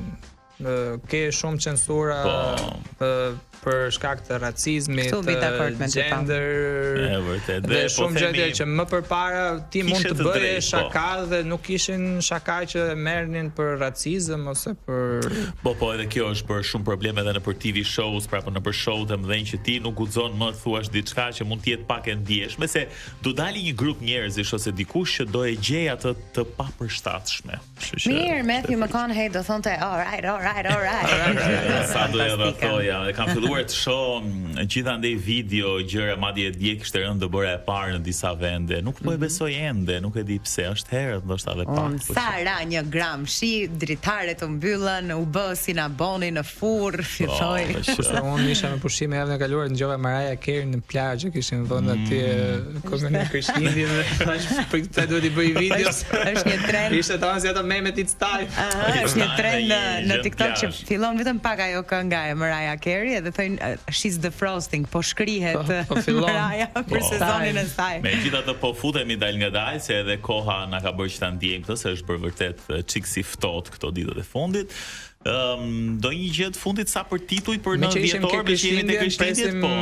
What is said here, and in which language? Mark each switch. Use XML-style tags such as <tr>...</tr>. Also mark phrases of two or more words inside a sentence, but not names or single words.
<sq>Ke shumë censura për shkak të racizmit, gender, dhe shumë gjëra që më përpara ti mund të bëje shaka dhe nuk ishin shaka që merrnin për racizëm ose për Po edhe kjo është për shumë probleme edhe në për</sq> <en>TV shows,</en> <sq>pra në për show të mëdhenj që ti nuk guxon më të thuash diçka që mund të jetë pak e ndjeshme, se do dali një grup njerëzish ose dikush që do e gjej atë të papërshtatshme. Mirë, Matthew McConaughey do thonte</sq> <en>all right.</en> <sq>Sa do ja thoja, e kam filluar filluar të shoh gjithandej video gjëra, madje dje kishte rënë të bëra e parë në disa vende. Nuk po e besoj ende, nuk e di pse, është herët ndoshta edhe pak. Sa ra 1 gram shi, dritare të mbyllën, u bë si na boni në furr, filloi. Kurse unë isha me pushime javën e kaluar, dëgjova Mariah Carey në plazh, kishin vënë atje komë Krishtlindjen dhe thash për këtë duhet i bëj videos. Është një trend. Ishte ta si ato memet</sq> <en>It's Time.</en> <sq>Është një trend në TikTok që plazh. fillon vetëm pak ajo kënga e Mariah Carey dhe thonë</sq> <en>she's the frosting,</en> <sq>po shkrihet Po fillon. Mariah për sezonin e saj. Megjithatë po futemi dal ngadalë se edhe koha na ka bërë që ta ndjejmë këtë, se është për vërtet çik si ftohtë këto ditët e fundit. Do një gjë të fundit sa për tituj për në dhjetor, me që jemi te Krishtlindjet, po.</sq>